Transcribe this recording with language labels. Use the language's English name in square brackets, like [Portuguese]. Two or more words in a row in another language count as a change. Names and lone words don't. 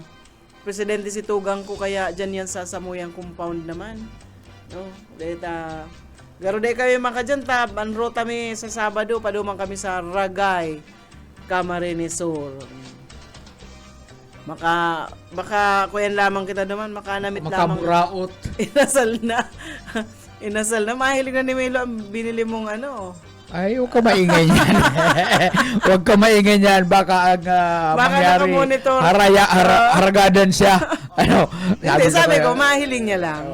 [Bikol] Presidente si Tugang ko kaya dyan yan sa Samuyang compound naman. Garo day kami makadyan anro kami sa Sabado, paduman kami sa Ragay, Camarines Sur. Baka kuyan lamang kita naman, makanamit lamang. Makamuraot. [Filipino] Inasal na. Mahilig na ni Melo ang binili mong Ay, huwag ka maingay niyan. Huwag ka maingay niyan. Baka ang mangyari, nakamonitor. [Bikol] haragadan siya. [Filipino] Hindi, sabi ko, mahiling niya lang.